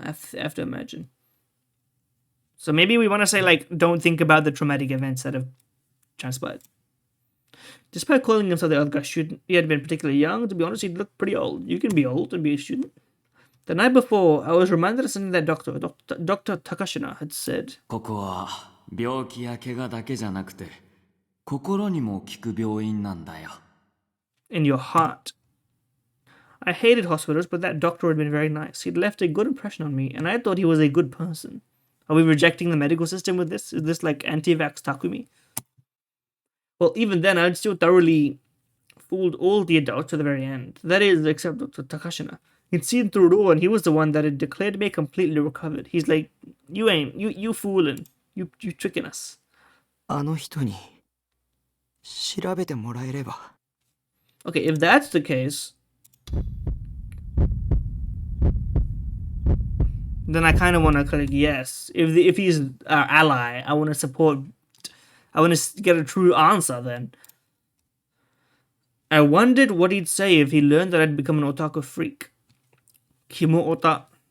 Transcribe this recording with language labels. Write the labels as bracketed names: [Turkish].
[English] I have to imagine. So maybe we want to say like don't think about the traumatic events that have transpired. Despite calling himself the other guy student, he had been particularly young. To be honest, he looked pretty old. You can be old and be a student. The night before, I was reminded of something that Dr. Takashina had said. [Japanese] ここは病気や怪我だけじゃなくて心にも効く病院なんだよ [English] In your heart. I hated hospitals, but that doctor had been very nice. He'd left a good impression on me, and I thought he was a good person. Are we rejecting the medical system with this? Is this like anti-vax Takumi? Well, even then, I'd still thoroughly fooled all the adults to the very end. That is, except Dr. Takashina. He'd seen through it all, and he was the one that had declared me completely recovered. He's like, you fooling. You tricking us. [Japanese] あの人に調べてもらえれば。 [English] Okay, if that's the case, then I kind of want to click yes. If he's our ally, I want to support. I want to get a true answer then. I wondered what he'd say if he learned that I'd become an otaku freak. Kimo ota.